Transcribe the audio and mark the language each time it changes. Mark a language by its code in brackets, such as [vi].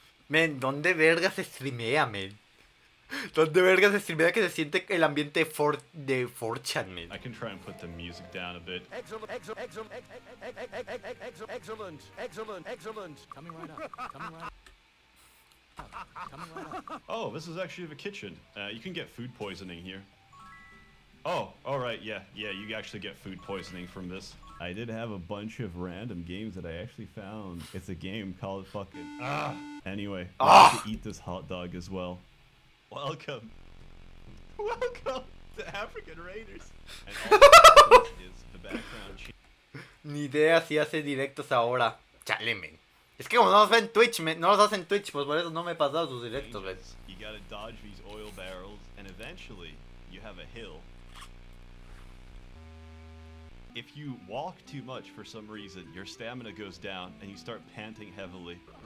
[es] Men, ¿dónde verga se streamea, men? ¿Dónde verga se streamea que se siente el ambiente de 4chan, men? [en] I can try and put the music down a bit. Excellent, excellent, excellent, excellent, excellent, excellent. Coming right up. Coming right up. Coming right up. Oh, this is actually the kitchen. You can get food poisoning here. Oh, alright, yeah, you actually get food poisoning from this. I did have a bunch of random games that I actually found. It's a game called fucking... Anyway, I have to eat this hot dog as well. Welcome. Welcome to African Raiders. And all that is the background cheat. [es] Ni idea si hace directos ahora. Chale, men. Es que como no los ven en Twitch, men, no los hacen en Twitch, pues por eso no me he pasado sus directos, men. [en] You gotta dodge these oil barrels, and eventually you have a hill. If you walk too much for some reason, your stamina goes down and you start panting heavily.